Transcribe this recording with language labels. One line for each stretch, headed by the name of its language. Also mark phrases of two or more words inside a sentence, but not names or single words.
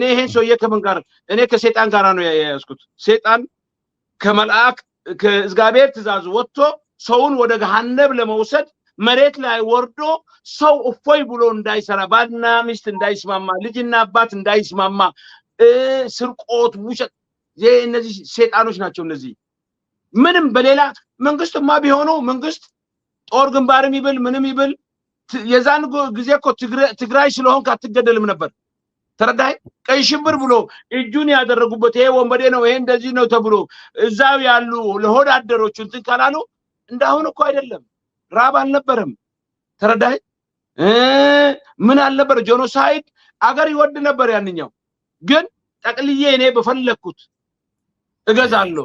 Amharic: ይሄን ሰውዬ ከምን ጋር እኔ ከሰይጣን ጋር ነው ያያዝኩት ሰይጣን ከመልአክ ከእግዚአብሔር ትእዛዝ ወጥቶ ሰውን ወደ ገሃነም ለመውሰድ መሬት ላይ ወርዶ ሰው እፎይ ብሎ እንዳይሰራ ባልና ሚስት እንዳይስማማ ልጅና አባት እንዳይስማማ ስርቆት ውሸት እነዚህ ሴጣኖች ናቸው እነዚህ ምንም በሌላ መንግስትማ ቢሆኑ መንግስት ጦር ግንባርም ይብል ምንም ይብል የዛን ጊዜ እኮ ትግራይ ስለሆንክ አትገደልም ነበር ተረዳይ ቀይ ሽብር ብሎ እጁን ያደረጉበት ይሄ ወንበዴ ነው ይሄ እንደዚህ ነው ተብሎ እዛው ያሉ ለሆድ አደሮች እንትን ካላሉ እንዳሁን እኮ አይደለም ራብ አልነበረም ተረዳይ ምን አልነበረ ጄኖሳይድ አገር ይወድ ነበር ያንኛው ግን ጠቅልዬ እኔ በፈለኩት እገዛለሁ